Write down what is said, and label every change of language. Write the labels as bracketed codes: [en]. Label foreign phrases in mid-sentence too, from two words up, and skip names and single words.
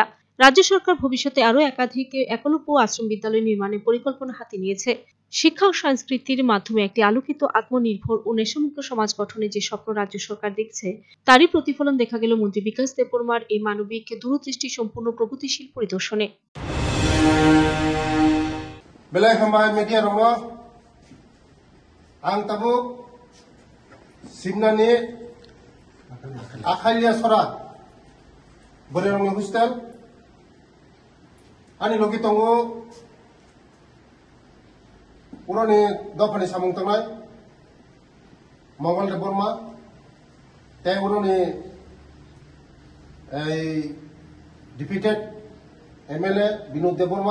[bn] রাজ্য সরকার ভবিষ্যতে আরো একাধিক একলব্য আশ্রম বিদ্যালয় নির্মাণের পরিকল্পনা হাতে নিয়েছে। শিক্ষা ও সংস্কৃতির মাধ্যমে একটি আলোকিত, আত্মনির্ভর ও নেশামুক্ত সমাজ গঠনের যে স্বপ্ন রাজ্য সরকার দেখছে, তারই প্রতিফলন দেখা গেল মন্ত্রী বিকাশ দেববর্মার এই মানবিক দূরদৃষ্টি সম্পূর্ণ প্রগতিশীল পরিদর্শনে। [trp] Belai hambai media rongo, ang tabu simnani akhalia sora, bore rongo hostel, ani logi tongo, urani dopani samung tongai, Mongol Deborma, te urani [en] defeated MLA [trp] Binod Deborma.